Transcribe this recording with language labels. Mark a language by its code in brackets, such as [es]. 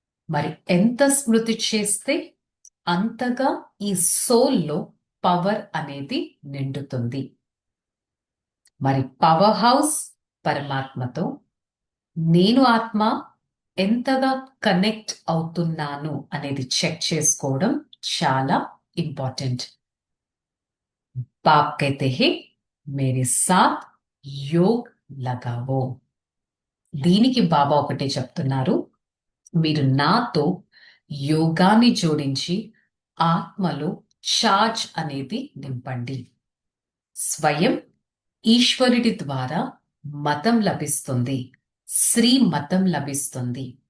[te] మరి ఎంత స్మృతి చేస్తే అంతగా ఈ సోల్లో పవర్ అనేది నిండుతుంది. మరి పవర్ హౌస్ పరమాత్మతో నేను ఆత్మ ఎంతగా కనెక్ట్ అవుతున్నాను అనేది చెక్ చేసుకోవడం చాలా ఇంపార్టెంట్. [hi] బాప్ कहते हैं मेरे साथ योग लगाओ. [te] దీనికి బాబా ఒకటే చెప్తున్నారు, మీరు నాతో యోగాన్ని జోడించి ఆత్మలో ఛార్జ్ అనేది నింపండి. స్వయం ఈశ్వరుడి ద్వారా మతం లభిస్తుంది, శ్రీ మతం లభిస్తుంది.